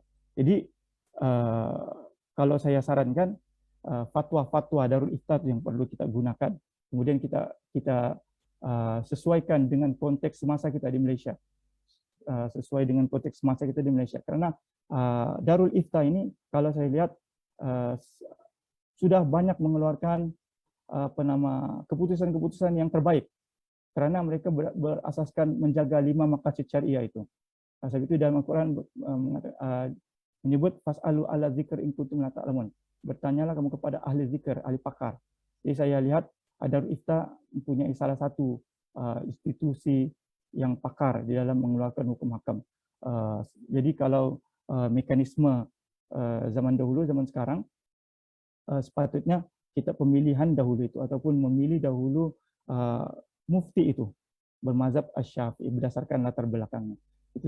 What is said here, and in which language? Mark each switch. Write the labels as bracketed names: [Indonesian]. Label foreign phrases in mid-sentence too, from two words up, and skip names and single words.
[Malay] Jadi kalau saya sarankan fatwa-fatwa Darul Ifta yang perlu kita gunakan, kemudian kita sesuaikan dengan konteks semasa kita di Malaysia, karena Darul Ifta ini kalau saya lihat sudah banyak mengeluarkan keputusan-keputusan yang terbaik karena mereka berasaskan menjaga 5 maqasid syariah itu. Sebab itu dalam Al-Quran menyebut [Arabic] فاسألوا أهل الذكر إن كنتم لا تعلمون. [Malay] Bertanyalah kamu kepada ahli zikr, ahli pakar. Jadi saya lihat Darul Ifta mempunyai salah satu institusi yang pakar di dalam mengeluarkan hukum hakam. Jadi kalau mekanisme zaman dahulu, zaman sekarang, sepatutnya kita pemilihan dahulu itu ataupun memilih dahulu mufti itu bermazhab Asy-Syafi'i berdasarkan latar belakangnya.